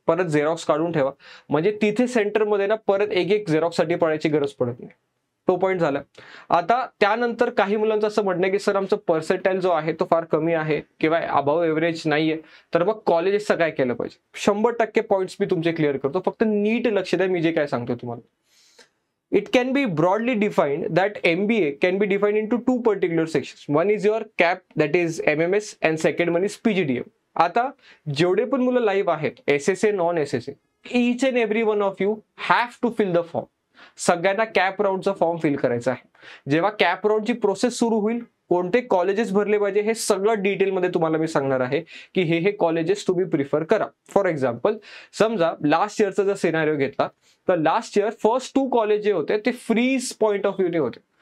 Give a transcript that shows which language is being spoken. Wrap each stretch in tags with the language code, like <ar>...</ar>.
<mr>परत झेरॉक्स काढून ठेवा, म्हणजे तिथे सेंटरमध्ये ना परत एक झेरॉक्स साठी पडायची गरज पडत नाही. तो पॉईंट झाला. आता त्यानंतर काही मुलांचं असं म्हणणं की सर आमचं पर्सेंटाईल जो आहे तो फार कमी आहे किंवा अबाव एव्हरेज नाहीये, तर मग कॉलेजेसचं काय केलं पाहिजे? 100% पॉईंट्स मी तुमचे क्लिअर करतो, फक्त नीट लक्ष द्या मी जे काय सांगतो तुम्हाला.</mr> <en>It can be broadly defined that MBA can be defined into 2 particular sections. One is your CAP, that is MMS, and second one is PGDM.</en> <mr>आता जेवढे पण मुलं लाईव्ह आहेत, SSA, non SSA,</mr> <en>each and every one of you have to fill the form.</en> <mr>सगळ्यांना cap राऊंडचा form fill करायचा आहे. जेव्हा cap राऊंडची process सुरू होईल, कोणते कॉलेजेस भरले पाहिजे हे सगळं डिटेलमध्ये तुम्हाला मी सांगणार आहे की हे कॉलेजेस तुम्ही प्रिफर करा. फॉर एक्झाम्पल, समजा लास्ट इयरचा जर सिनारिओ घेतला तर लास्ट इयर फर्स्ट 2 कॉलेज जे होते ते फ्रीज पॉइंट ऑफ व्ह्यू होते.</mr>